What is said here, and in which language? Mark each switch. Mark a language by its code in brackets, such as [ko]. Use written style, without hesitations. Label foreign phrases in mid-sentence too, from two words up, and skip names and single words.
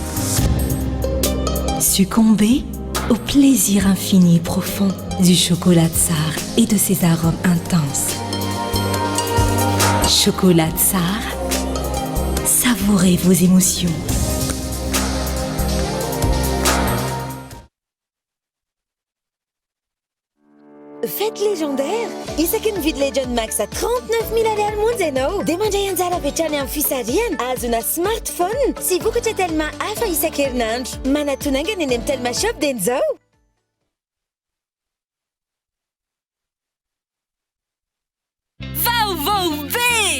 [fr] Succombez au plaisir infini et profond du chocolat Tsar et de ses arômes intenses. Chocolat Tsar, savourez vos émotions. Fête légendaire! [mg] Isaky mividy Legend Max à 39 000 ariary monja ianao dia mandray anjara hatrany amin'ny fisariana azona smartphone sy vokatra Telma hafa isan-kerinandro. Manatonangana eny amin'ny Telma Shop dia nizao. Vaovao be!